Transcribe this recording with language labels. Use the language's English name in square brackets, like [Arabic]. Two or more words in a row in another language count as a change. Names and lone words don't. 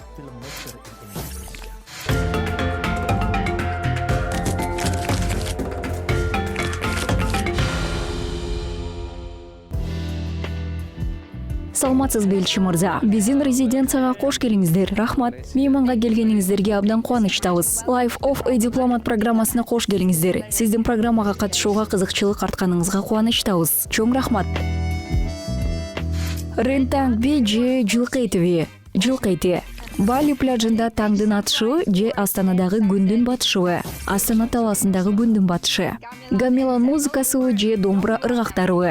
[Kyrgyz] Саламатсызбы элчи мырза. Биздин резиденцияга кош келиңиздер. Рахмат. Мейманга келгениңиздерге абдан кубанычтабыз. Life of a Diplomat программасына кош келиңиздер. Сиздин программага катышууга кызыкчылык артканыңызга кубанычтабыз. Чоң рахмат. Рентангби же Жылкайтиби? Жылкайти. Бали пляжында таңдын атышыбы же Астанадагы күндүн батышыбы? Астана талаасындагы күндүн батышы. Гамелан музыкасыбы же домбура ыргактарыбы?